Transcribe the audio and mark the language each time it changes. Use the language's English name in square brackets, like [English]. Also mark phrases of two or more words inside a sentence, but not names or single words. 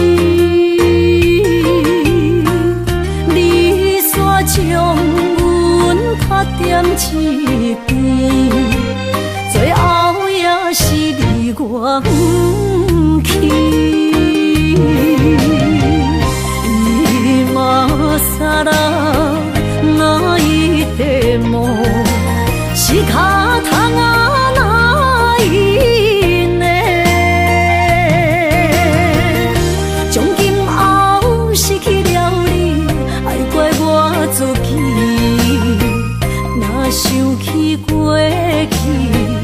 [Min Nan Chinese] 你煞将阮拍点一边，最后也是离我不去。 [Japanese] 今さらないでも仕方がないね。 [Min Nan Chinese] 从今后失去了你，爱怪我自己。若想起过去。